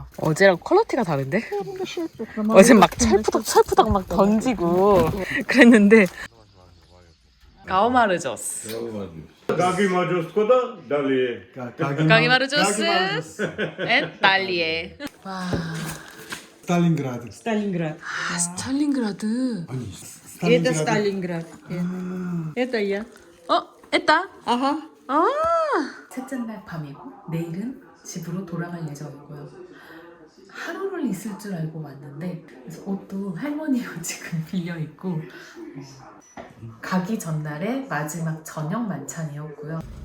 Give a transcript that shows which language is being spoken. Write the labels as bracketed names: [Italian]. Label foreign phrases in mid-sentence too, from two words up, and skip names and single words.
[Korean] 어제랑 퀄리티가 다른데? 어젠 막 철푸덕 막 던지고 그랬는데 가오마르조스 가기마르조스 앤 달리에. 와, [Russian] Сталинград. Сталинград. 스탈린그라드. Они, Это Сталинград. Сталинград. Это я. [Korean] 했다. [Russian] Ага. [Korean] 첫째 날 밤이고 내일은 집으로 돌아갈 예정이고요. 하루를 있을 줄 알고 왔는데 그래서 옷도 할머니 옷 지금 빌려 입고 가기 전날에 마지막 저녁 만찬이었고요.